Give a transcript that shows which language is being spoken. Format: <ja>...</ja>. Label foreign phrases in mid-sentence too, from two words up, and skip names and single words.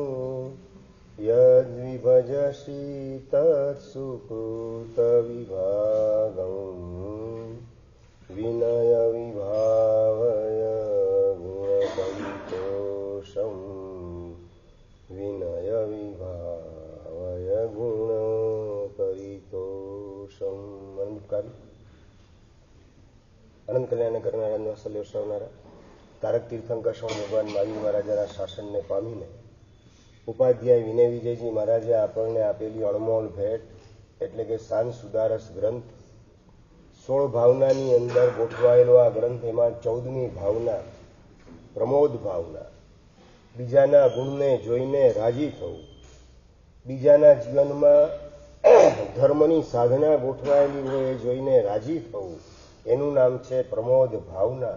<sa>यद्विभजसि तत्सुकृतविभागं विनय विभावय गुणपरितोषं विनय विभावय गुणपरितोषं।</sa> <gu>અનંત કલ્યાણ કરનારા વાત્સલ્ય સૌનારા તારક તીર્થંકર સ્વામી ભગવાન મહાવીર મહારાજાના શાસનને પામીને ઉપાધ્યાય વિનય વિજયજી મહારાજે આપણને આપેલી અણમોલ ભેટ એટલે કે શાન સુદારસ ગ્રંથ 16 ભાવનાની અંદર ગોઠવાયેલો આ ગ્રંથ, એમાં 14મી ભાવના પ્રમોદ ભાવના, બીજાના ગુણને જોઈને રાજી થવું, બીજાના જીવનમાં ધર્મની સાધના ગોઠવાયેલી હોય એ જોઈને રાજી થવું, એનું નામ છે પ્રમોદ ભાવના.</gu>